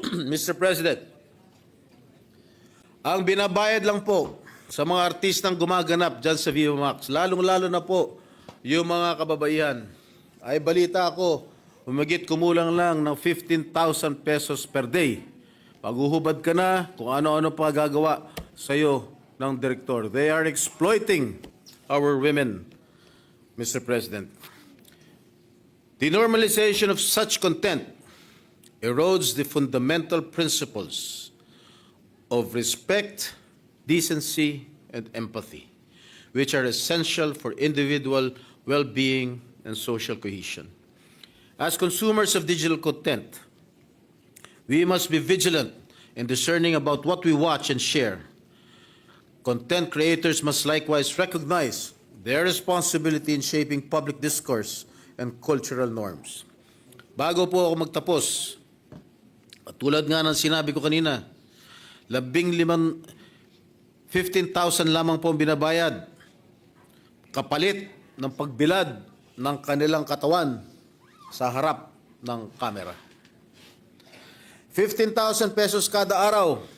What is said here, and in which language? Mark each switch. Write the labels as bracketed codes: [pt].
[tl] Mr. President, ang binabayad lang po sa mga artistang gumaganap dyan sa Viva Max, lalong-lalo na po yung mga kababaihan, ay balita ko, humigit kumulang lang ng 15,000 pesos per day. Paghuhubad ka na kung ano-ano pa gagawa sa iyo ng direktor. [en] They are exploiting our women, Mr. President. The normalization of such content erodes the fundamental principles of respect, decency, and empathy, which are essential for individual well-being and social cohesion. As consumers of digital content, we must be vigilant and discerning about what we watch and share. Content creators must likewise recognize their responsibility in shaping public discourse and cultural norms. [tl] Bago po ako magtapos, tulad nga ng sinabi ko kanina, 15,000 lamang po ang binabayad kapalit ng pagbilad ng kanilang katawan sa harap ng kamera. 15,000 pesos kada araw